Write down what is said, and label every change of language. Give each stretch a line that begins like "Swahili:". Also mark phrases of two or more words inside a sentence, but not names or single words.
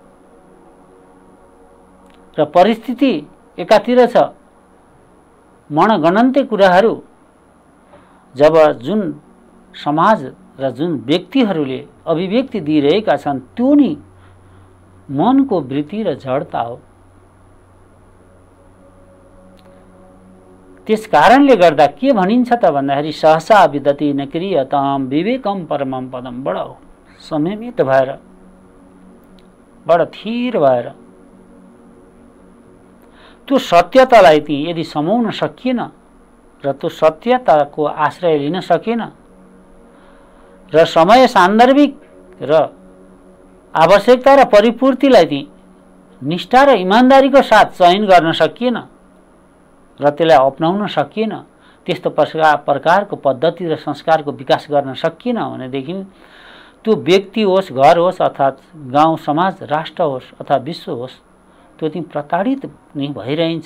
Nepali: र परिस्थिति एकातिर छ, मनगणन्ते कुराहरू जब जुन समाज र जुन व्यक्तिहरूले अभिव्यक्ति दिइरहेका छन् त्यो नि मनको वृत्ति र जडता हो। त्यस कारणले गर्दा के भनिन्छ त भन्दाखेरि
Sanskrit: सहसा विदति न क्रियताम विवेकम परमम पदम।
Nepali: बडा संयमित भएर, बडा थिर भएर त्यो सत्यतालाई ती यदि समाउन सकिएन र त्यो सत्यताको आश्रय लिन सकिएन र समय सान्दर्भिक र आवश्यकता र परिपूर्तिलाई ती निष्ठा र इमानदारीको साथ चयन गर्न सकिएन र त्यसलाई अपनाउन सकिएन, त्यस्तो प्रकारको पद्धति र संस्कारको विकास गर्न सकिएन भनेदेखि त्यो व्यक्ति होस्, घर होस्, अर्थात् गाउँ समाज, राष्ट्र होस् अथवा विश्व होस्, त्यो चाहिँ प्रताडित नै भइरहन्छ।